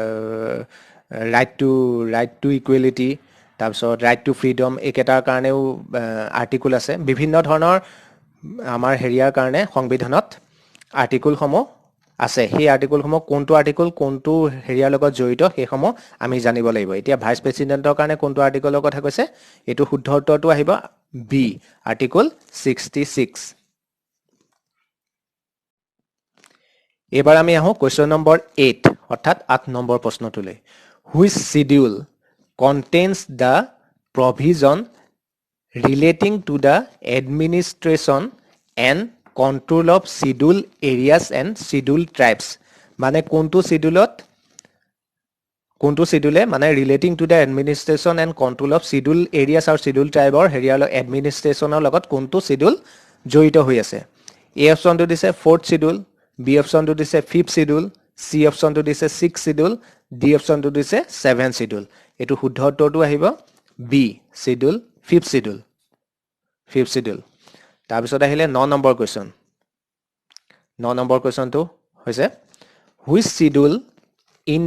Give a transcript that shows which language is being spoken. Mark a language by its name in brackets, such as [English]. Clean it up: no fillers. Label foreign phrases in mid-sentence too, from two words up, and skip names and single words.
[English] right to equality [Assamese] তাৰপিছত [English] right to freedom [Assamese] একেটাৰ কাৰণেও আৰ্টিকল আছে বিভিন্ন ধৰণৰ আমাৰ হেৰিয়াৰ কাৰণে সংবিধানত আৰ্টিকল সমূহ আছে সেই আৰ্টিকল সমূহ কোনটো আৰ্টিকল কোনটো হেৰিয়াৰ লগত জড়িত সেই সমূহ আমি জানিব লাগিব এতিয়া [English] vice president [Assamese] কাৰণে কোনটো আৰ্টিকলৰ কথা কৈছে এটো শুদ্ধ উত্তৰটো আহিব বি আৰ্টিকল 66 এবাৰ আমি আহো [English] question number [Assamese] 8 অৰ্থাৎ 8 নম্বৰ প্ৰশ্নটোলৈ [English] which schedule contains the provision relating to the administration and control of scheduled areas and scheduled tribes [Assamese] মানে কোনটো শিডিউলে মানে [English] relating to the administration and control of scheduled areas [Assamese] আৰু [English] scheduled tribe or [Assamese] হেৰিয়াৰ administrationৰ লগত কোনটো শিডিউল জড়িত হৈ আছে এ অপচনটো দিছে 4th শিডিউল বি অপচনটো দিছে 5th শিডিউল সি অপচনটো দিছে 6th শিডিউল ডি অপচনটো দিছে 7th শিডিউল এটো শুদ্ধ উত্তৰটো আহিব বি শিডিউল 5th শিডিউল তাৰপিছত আহিলে 9 নম্বৰ কোৱেশ্চন 9 নম্বৰ কোৱেশ্চনটো হৈছে [English] which schedule in